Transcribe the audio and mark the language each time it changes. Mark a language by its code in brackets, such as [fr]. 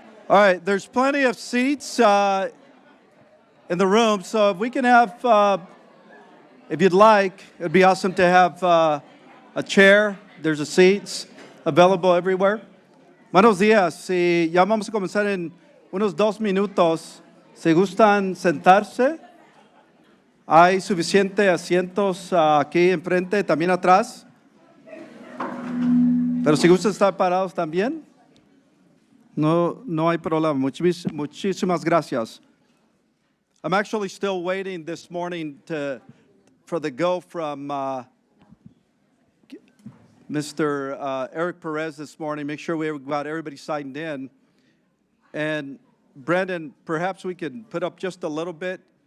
[en] All right. There's plenty of seats in the room, so if we can have, if you'd like, it'd be awesome to have a chair. There's a seats available everywhere. [es] Buenos días. Si ya vamos a comenzar en unos 2 minutos, si gustan sentarse, hay suficientes asientos aquí enfrente, también atrás. Pero si gustan estar parados también, no hay problema. Muchísimas gracias. [en] I'm actually still waiting this morning for the go from Mr. Eric Perez this morning. Make sure we got everybody signed in. And Brandon, perhaps we could put up just a little bit.